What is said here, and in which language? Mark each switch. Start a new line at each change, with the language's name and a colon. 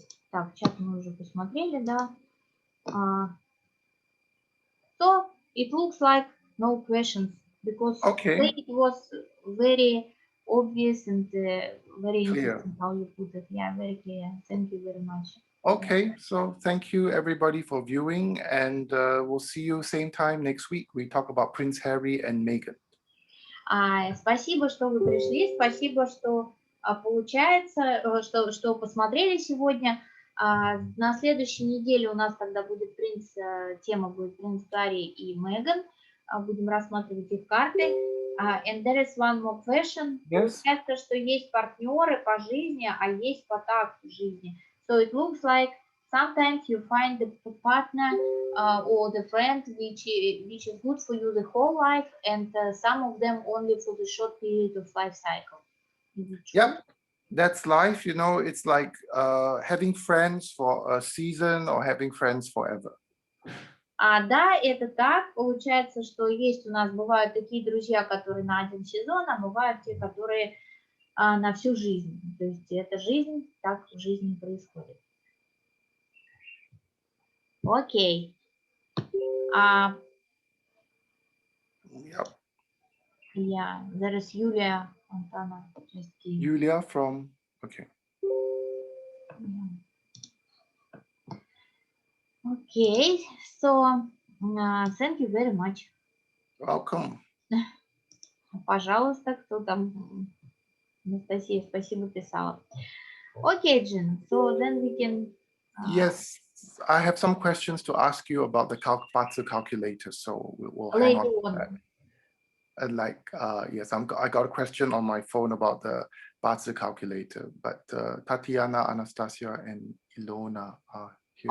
Russian: Так, чат мы уже посмотрели, да.
English: So it looks like no questions because it was very obvious and very interesting how you put it. Yeah, very clear. Thank you very much. Okay, so thank you everybody for viewing, and we'll see you same time next week. We talk about Prince Harry and Meghan.
Russian: Спасибо, что вы пришли, спасибо, что получается, что посмотрели сегодня. На следующей неделе у нас тогда будет тема будет принц Гарри и Меган. Будем рассматривать их карты.
English: And there is one more question. Yes.
Russian: Это что есть партнеры по жизни, а есть по такту жизни.
English: So it looks like sometimes you find the partner or the friend which is good for you the whole life, and some of them only for the short period of life cycle. Yep, that's life. You know, it's like having friends for a season or having friends forever.
Russian: Да, это так. Получается, что бывают такие друзья, которые на один сезон, а бывают те, которые на всю жизнь. То есть это жизнь, так в жизни происходит. Окей.
English: Yep. Yeah, there is Yulia Antana. Yulia from, okay. Okay, so thank you very much. Welcome.
Russian: Пожалуйста, кто там? Анастасия, спасибо, писала.
English: Okay, Jin, so then we can... Yes, I have some questions to ask you about the bацзы calculator, so we'll hang on to that. And yes, I got a question on my phone about the bацzы calculator, but Tatiana, Anastasia, and Ilona are here.